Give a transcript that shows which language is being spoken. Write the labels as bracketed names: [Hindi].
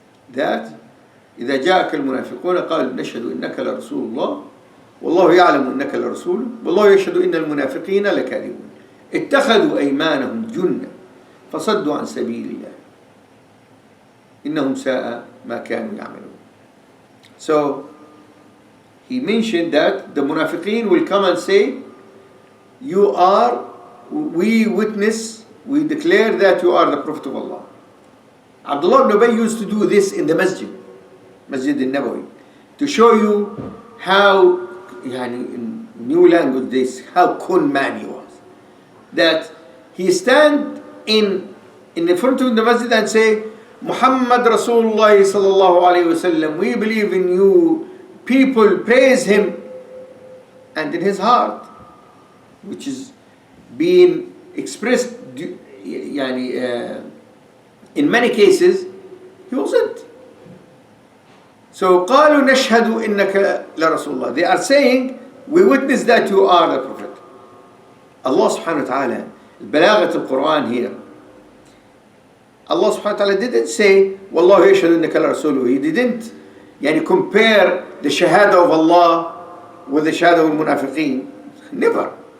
[English] That [Arabic] إذا جاءك المنافقون قالوا نشهد إنك لرسول الله والله يعلم إنك لرسول والله يشهد إن المنافقين لكاذبون اتخذوا أيمانهم جنة فصدوا عن سبيل الله إنهم ساء ما كانوا يعملون. [English] So he mentioned that the munafiqeen will come and say, you are we witness, we declare that you are the Prophet of Allah. Abdullah ibn Ubay used to do this in the Masjid Al-Nabawi, to show you how, in new language, this, how con man he was. That he stand in the front of the Masjid and say, Muhammad Rasulullah sallallahu alayhi wasallam, we believe in you. People praise him. And in his heart, which is being expressed, in many cases, he wasn't. So [Arabic] قالوا نشهد إنك لرسول الله. [English] They are saying, we witness that you are the Prophet. Allah subhanahu wa ta'ala, [Arabic] بلاغة القرآن [English] here. Allah subhanahu wa ta'ala didn't say, [Arabic] والله يشهد إنك لرسوله. [English] He didn't compare the shahada of Allah with the shahada of al-munafiqeen. Never.